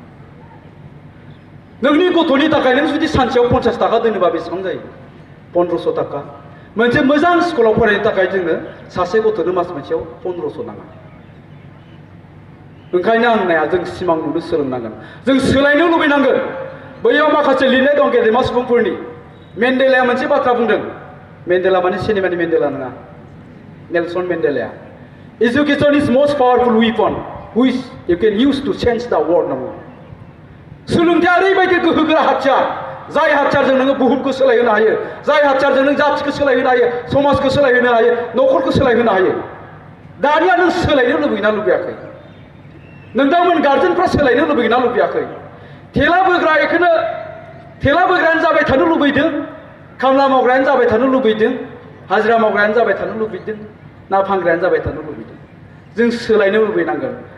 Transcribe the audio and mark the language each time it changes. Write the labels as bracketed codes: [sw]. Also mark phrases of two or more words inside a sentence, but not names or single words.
[brx] नोंनि गथ'नि थाखाय नों जुदि सानसेयाव 50 थाखा दोनोबा बेसेबां जायो 1500 थाखा मोनसे मोजां स्कुलाव फरायनो थाखाय जोंनो सासे गथ'नो मास मोनसेयाव 1500 नाङा ओंखायनो आं नाया जों सिमां नुनो सोलोंनांगोन जों सोलायनो लुबैनांगोन बैयाव माखासे लिरनाय दं गेदेमा सुबुंफोरनि मेन्डेलाया मोनसे बाथ्रा बुंदों मेन्डेला माने सिनेमानि मेन्डेला नङा नेलसन मेन्डेलाया [en] education is most powerful weapon which you can use to change the world नाउ [brx] सोलोंथाया ओरैबायदि गोहोगोरा हाथियार जाय हाथियारजों नोङो बुहुमखौ सोलायहोनो हायो जाय हाथियारजों नों जाथिखौ सोलायहोनो हायो समाजखौ सोलायहोनो हायो न'खरखौ सोलायहोनो हायो दानिया नों सोलायनो लुबैना लुबैयाखै नोंथांमोन गार्जेनफ्रा सोलायनो लुबैना लुबैयाखै थेला बोग्रायानो जाबाय थानो लुबैदों खामला मावग्रायानो जाबाय थानो लुबैदों हाजिरा मावग्रायानो जाबाय थानो लुबैदों ना फानग्रायानो जाबाय थानो लुबैदों जों सोलायनो लुबैनांगोन